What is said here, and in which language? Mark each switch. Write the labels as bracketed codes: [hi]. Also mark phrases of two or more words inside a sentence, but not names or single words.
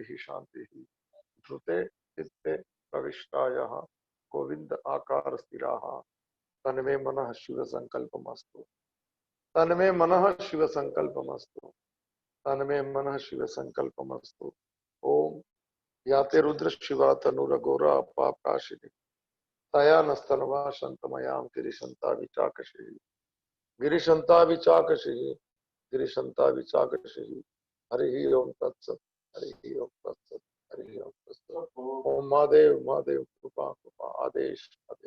[sa] શાંતિ ધૃતે ચિત્તે પ્રવિષ્ટાયઃ ગોવિંદ આકાર સ્થિરાः તન્મે મનઃ શિવ સંકલ્પમસ્તુ તન્મે મનઃ શિવ સંકલ્પમસ્તુ તન્મે મનઃ શિવ સંકલ્પમસ્તુ ઓમ याते रुद्र शिवा तनुरघोरा पापकाशिनी तया नस्तनवा शंतमयाम गिरिशंता विचाकशी हरि ओम तत्सत हरि ओम तत्सत हरि ओम तत्सत ओम महादेव महादेव कृपा कृपा आदेश